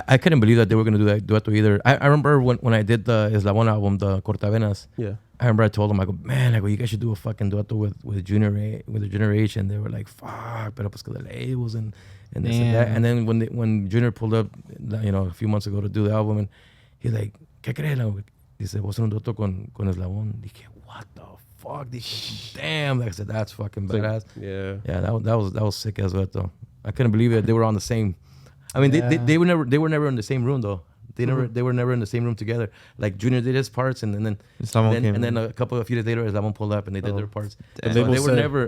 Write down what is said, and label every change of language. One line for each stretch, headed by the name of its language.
English: I couldn't believe that they were gonna do that either. I remember when I did the Eslabon album, the Cortavenas. yeah, I remember I told them, I go, man, I go, you guys should do a fucking dueto with Junior, with the Generation. They were like, fuck, pero pues que the labels and this and that. And then when Junior pulled up, you know, a few months ago to do the album, and he's like, ¿qué crees?
Spanish: Dice, voy a hacer un dueto con Eslabon.
English: Dije, what the fuck? Dije, damn. Like I said, that's fucking badass. Yeah. Yeah, that was sick as well, though. I couldn't believe it. They were on the same. I mean, they were never in the same room though. They were never in the same room together. Like Junior did his parts, and then a couple of years later, Eslabon pulled up and they did their parts. They were never.